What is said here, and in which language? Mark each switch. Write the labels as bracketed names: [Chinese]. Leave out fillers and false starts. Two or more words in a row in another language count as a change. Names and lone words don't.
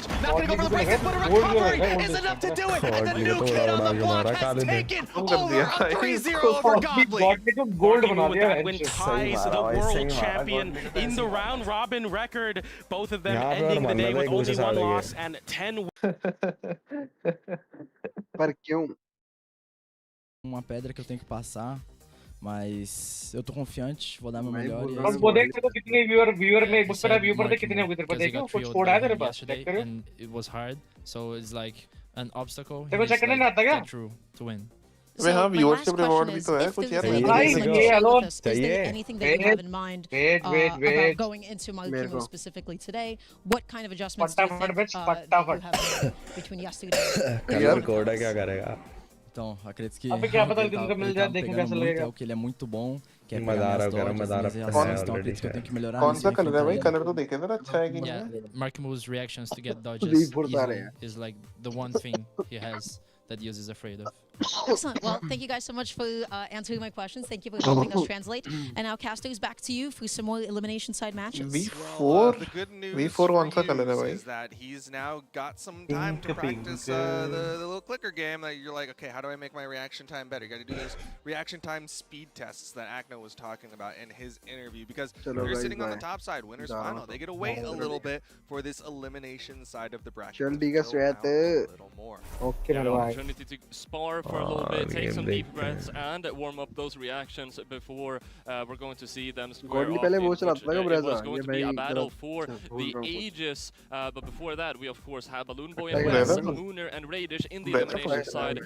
[English] Not gonna go for the break, but a recovery is enough to do it. And the new kid on the block has taken over a 3-0 over Godly. That win ties the world champion in the round robin record. Both of them ending the day with only 1 loss and 10 [Hindi] पर क्यों [Portuguese] uma pedra que eu tenho que passar, mas eu tô confiante, vou dar meu melhor. [Hindi] और वो देख सकते हो कितने व्यूअर में उस पर व्यू पर कितने हो गए तेरे पर देखो कुछ छोड़ा है तेरे पास चेक करो [English] and it was hard, so it's like an obstacle. [Hindi] देखो चेक करने नहीं आता क्या? [English] Get through to win. [Hindi] अबे हाँ व्यूअरशिप रिवॉर्ड भी तो है कुछ यार भाई ये अलोन [English] चाहिए anything that you have in mind about going into Markimu specifically today? What kind of adjustments do you think you have made between yesterday? [Hindi] कलर कोड है क्या करेगा? [Portuguese] Então, acredito que [Hindi] अबे क्या पता तुमको मिल जाए देखने कैसा लगेगा [Portuguese] que ele é muito bom, que é [Hindi] मजा आ रहा है मजा आ रहा है [Portuguese] então acredito que eu tenho que melhorar. [Hindi] कौन सा कलर है भाई कलर तो देखे जरा अच्छा है कि नहीं [English] Yeah, Markimu's reactions to get dodges easily is like the one thing he has that he is afraid of. Excellent. Well, thank you guys so much for answering my questions. Thank you for helping us translate. And now, Castos, back to you for some more elimination side matches. V4? The good news [Hindi] V4 कौन सा कलर है भाई? [English] is that he's now got some time to practice the little clicker game that you're like, okay, how do I make my reaction time better? You got to do those reaction time speed tests that Akno was talking about in his interview, because if you're sitting on the top side, winners final, they get to wait a little bit for this elimination side of the bracket. [Hindi] चल ठीक है श्वेत [English] Okay, opportunity to spar for a little bit, take some deep breaths, and warm up those reactions before we're going to see them square off. It was going to be a battle for the ages, but before that, we of course have Balloon Boy and Wes, Mooner and Radish in the elimination side.